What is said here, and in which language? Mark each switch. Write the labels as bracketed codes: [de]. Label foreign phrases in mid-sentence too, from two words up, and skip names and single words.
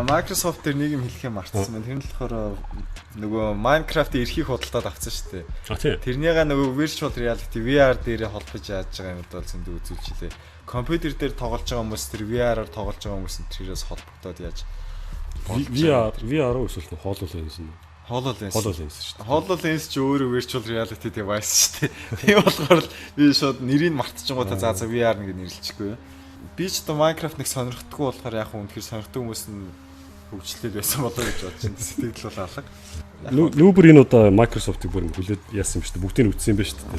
[mn] Microsoft дээр нэг юм хэлэх юм мартсан байна. Тэр нь болохоор нөгөө Minecraft-ийн эрхийг худалдаад авсан шүү дээ. Тийм. Тэрнийгээ нөгөө [en] virtual reality [mn] VR дээр холбож яаж байгаа юм бол зөндөө үзүүлчихлээ. Компьютер дээр тоглож байгаа хүмүүс тэр VR-аар тоглож байгаа хүмүүс тэрээс холбогдоод яаж VR эсвэл HoloLens нь HoloLens шүү дээ. HoloLens ч өөрөө [en] virtual reality device [mn] шүү дээ. Тийм болохоор л би шууд нэрийг мартчихгоотаа за VR нэг нэрлэчихгүй. Би ч одоо Minecraft нэг сонирхдаггүй болохоор яг үнэхээр сонирхдаг хүмүүс нь хөгжлөл байсан болоо гэж бодож байна. Сэтгэл бол алга. Нүүбрийн одоо Microsoft-ыг бүр хүлээд яасан юм шүү дээ. Бүгдийг нь үтсэн юм байна шүү дээ.